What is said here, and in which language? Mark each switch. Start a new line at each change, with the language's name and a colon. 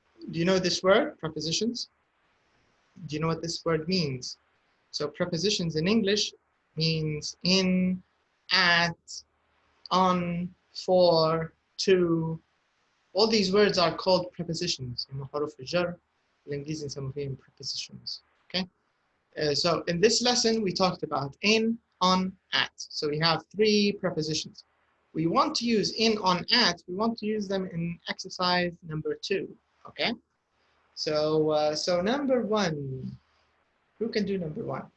English: Do you know this word, prepositions? Do you know what this word means? So prepositions in English means in, at, on, for, to. All these words are called prepositions.
Arabic: حروف الجر بالإنجليزي نسميهم فيهم prepositions.
English: Okay. So in this lesson we talked about in, on, at. So we have 3 prepositions. We want to use in, on, at. We want to use them in exercise number 2. Okay. So so number 1. Who can do number 1?